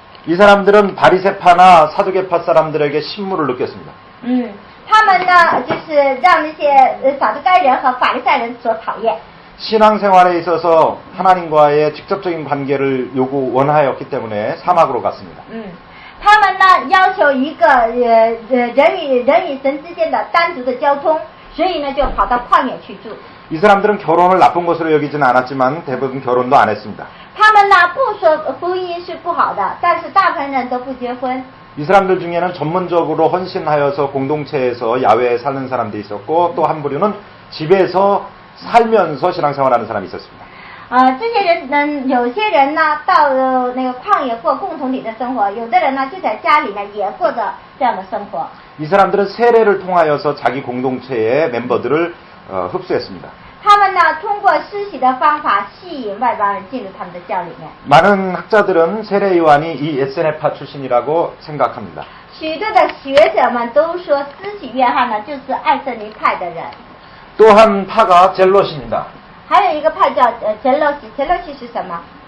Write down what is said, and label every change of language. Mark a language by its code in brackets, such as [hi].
[ko] 이 사람들은 바리새파나 사두개파 사람들에게 신물을 느꼈습니다. [zh] 他们呢，就是让那些撒都该人和法利赛人所讨厌。 [ko] 신앙생활에 있어서 하나님과의 직접적인 관계를 원하였기 때문에 사막으로 갔습니다. [zh] 他们呢要求一个人与神之间的单独的交通。所以呢，就跑到旷野去住。 [ko] 이 사람들은 결혼을 나쁜 것으로 여기지는 않았지만 대부분 결혼도 안 했습니다. [zh] 他们呢不说婚姻是不好的，但是大部分人都不结婚。 [ko] 이 사람들 중에는 전문적으로 헌신하여서 공동체에서 야외에 사는 사람도 있었고 또 한 부류는 집에서 살면서 신앙생활하는 사람이 있었습니다. [zh] 这些人呢，有些人呢到那个旷野过共同体的生活，有的人呢就在家里呢也过着这样的生活。 [ko] 이 사람들은 세례를 통하여서 자기 공동체의 멤버들을 흡수했습니다. [zh] 他们呢通过施洗的方法吸引外邦人进入他们的教里面。 [ko] 많은 학자들은 세례 요한이 이 에세네파 출신이라고 생각합니다. [zh] 许多的学者们都说施洗约翰呢就是爱色尼派的人。 [ko] 또 한 파가 젤롯입니다. [zh] 还有一个派叫杰洛西，杰洛西是什么？